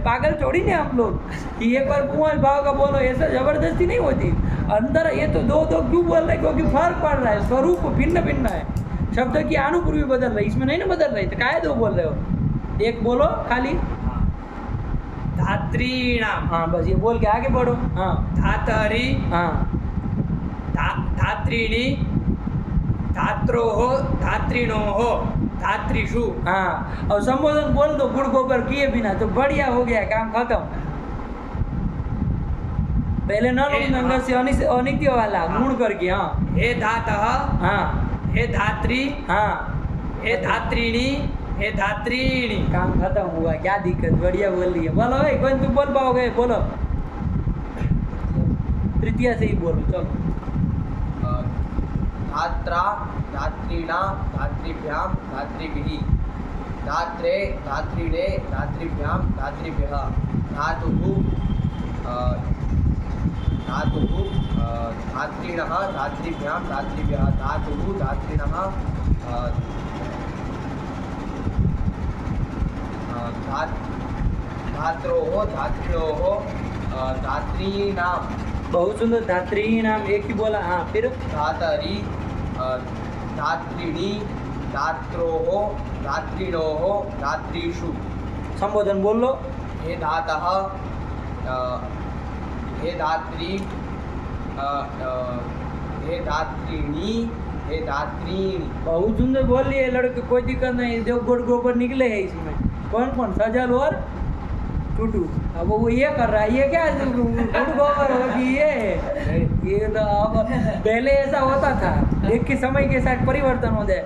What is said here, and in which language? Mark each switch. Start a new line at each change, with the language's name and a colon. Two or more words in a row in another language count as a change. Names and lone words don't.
Hindi: पागल छोड़ी नहीं हम लोग कि एक बार पुंवत भाव का बोलो, ऐसा जबरदस्ती नहीं होती अंदर। ये तो दो दो क्यों बोल रहे? क्योंकि फर्क पड़ रहा है, स्वरूप भिन्न भिन्न है, शब्द की अनुपूर्वी बदल रही, इसमें नहीं ना बदल रही, तो काहे दो बोल रहे हो? एक बोलो खाली। धात्रीणां। हाँ बस ये बोल के आगे बढ़ो। हाँ धातरि हाँ
Sanskrit: धात्रीणि धात्रोः धात्रिणोः धात्रिषु।
Hindi: हाँ और संबोधन बोल दो गुड़ गोबर किए बिना, तो बढ़िया हो गया, काम खत्म। पहले न नंगर से अनित्य वाला गुण करके। हाँ
Sanskrit: हे धातः
Hindi: हाँ
Sanskrit: हे धात्री
Hindi: हाँ
Sanskrit: हे धात्रीणि हे धात्रीणि।
Hindi: काम खत्म हुआ, क्या दिक्कत, बढ़िया बोल रही है। बोलो भाई, कोई तुम बोल पाओगे? बोलो तृतीया से ही बोलो, चलो।
Sanskrit: धात्रा धात्रीणा धात्रीभ्यां धात्रीभिः। धात्रे धात्रीणे धात्रीभ्यां धात्रीभ्यः। धातुः धात्रीणः धात्रीभ्यां धात्रीभ्यः। धातुः धात्रीणः धात्रोः धात्रिणोः धात्रीणां।
Hindi: बहुत सुंदर, धात्री नाम एक ही बोला। हाँ फिर
Sanskrit: धातरि धात्रीणि धात्रोः धात्रिणोः धात्रीषु।
Hindi: संबोधन बोल लो।
Sanskrit: हे धातः हे धात्री हे धात्रीणि हे धात्रीणि।
Hindi: बहुत सुंदर बोल रही है लड़के, कोई दिक्कत नहीं। जो गुड़ गोबर निकले है इसमें, कौन कौन? सजल और टूटू। अब वो ये कर रहा है, ये क्या गुड़ गोबर होगी ये तो। अब पहले ऐसा होता था, एक के समय के साथ परिवर्तन हो जाए।